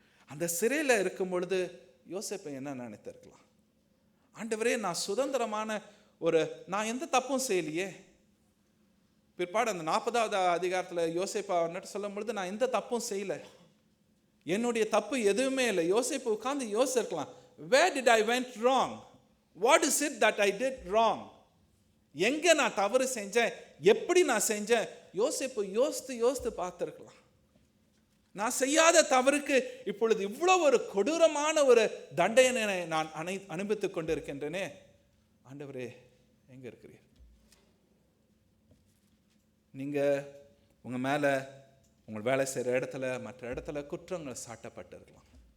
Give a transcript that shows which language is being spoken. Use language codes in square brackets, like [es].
[ta] அந்த சிறையில் இருக்கும் பொழுது யோசேப்பு என்ன நினைத்திருக்கலாம், ஆண்டவரே நான் சுதந்திரமான நான் எந்த தப்பும் செய்யலையே. பிற்பாடு அந்த 40வது அதிகாரத்தில் யோசேப்பு அவர்கிட்ட சொல்லும் பொழுது, நான் எந்த தப்பும் செய்யல, என்னுடைய தப்பு எதுவுமே இல்லை. யோசேப்பு உட்கார்ந்து யோசிச்சிருக்கலாம், [en] where did I went wrong, what is it that I did wrong, [ta] எங்க நான் தவறு செஞ்சேன், எப்படி நான் செஞ்சேன். யோசேப்பு யோசித்து பார்த்திருக்கலாம், நான் செய்யாத தவறுக்கு இப்பொழுது இவ்வளவு ஒரு கொடூரமான ஒரு தண்டனை நான் அனுபவித்துக் கொண்டிருக்கின்றனே. ஆண்டவரே எங்க இருக்கிறீர்? நீங்க உங்க மேல உங்கள் வேலை செய்கிற இடத்துல மற்ற இடத்துல குற்றங்கள் சாட்டப்பட்டிருக்கலாம்.